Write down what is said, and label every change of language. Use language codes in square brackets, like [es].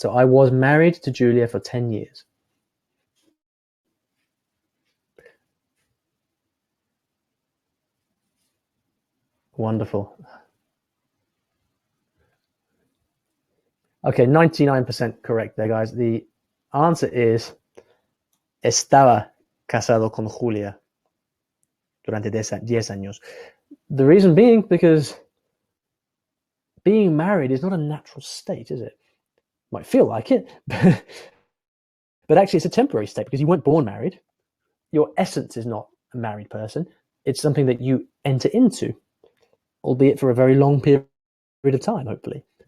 [en] So I was married to Julia for 10 years. Wonderful. Okay, 99% correct there, guys. The answer is [es] estaba casado con Julia durante 10 años. [en] The reason being because being married is not a natural state, is it? Might feel like it, but actually it's a temporary state because you weren't born married. Your essence is not a married person. It's something that you enter into, albeit for a very long period of time, hopefully.